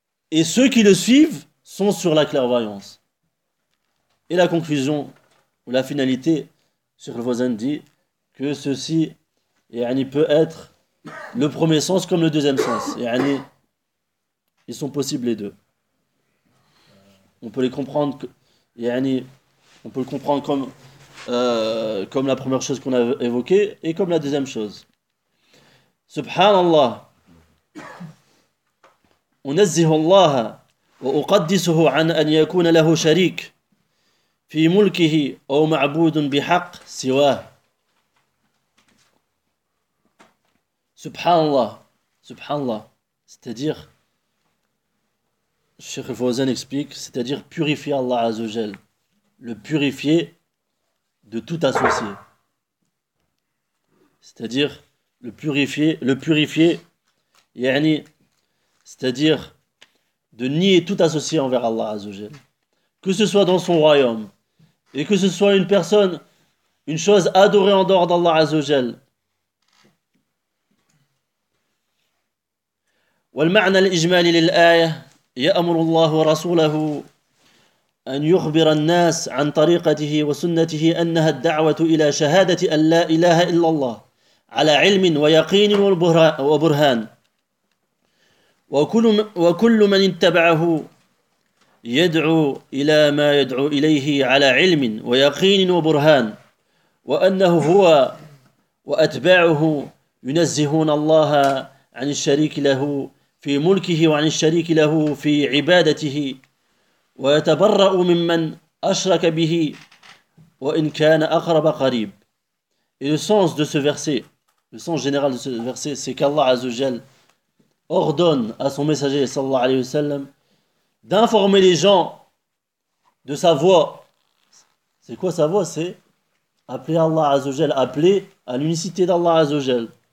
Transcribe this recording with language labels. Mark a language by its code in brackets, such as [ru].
[fr] Et ceux qui le suivent sont sur la clairvoyance. Et la conclusion, ou la finalité, Cheikh Al-Fawzan dit que ceci yani, peut être le premier sens comme le deuxième sens. Yani, ils sont possibles les deux. On peut les comprendre yani, on peut le comprendre comme, comme la première chose qu'on a évoquée et comme la deuxième chose. [ar] Subhanallah. أنزه الله وأقدسه عن أن يكون له شريك في ملكه أو معبود بحق سواه. سبحان الله سبحان الله. [fr] C'est-à-dire, Cheikh Fawzan explique, c'est-à-dire purifier Allah عز وجل, le purifier de tout associé. C'est-à-dire le purifier, يعني, c'est-à-dire de nier tout associé envers Allah Azzawajal, que ce soit dans son royaume, et que ce soit une personne, une chose adorée en dehors d'Allah Azzawajal. [ar] والمعنى الإجمالي للآية يأمر الله رسوله أن يخبر الناس عن طريقته وسنته أنها الدعوة إلى شهادة أن لا إله إلا الله على علم ويقين وبرهان. وكل من اتبعه يدعو إلى ما يدعو إليه على علم ويقين وبرهان، وأنه هو وأتباعه ينزهون الله عن الشريك له في ملكه وعن الشريك له في عبادته، ويتبرأ ممن أشرك به وإن كان أقرب قريب. [fr] Et le sens de ce verset, le sens général de ce verset, c'est qu'Allah عز وجل ordonne à son messager sallallahu alayhi wa sallam d'informer les gens de sa voix. C'est quoi sa voix? C'est appeler Allah Azzawajal, appeler à l'unicité d'Allah Azzawajal.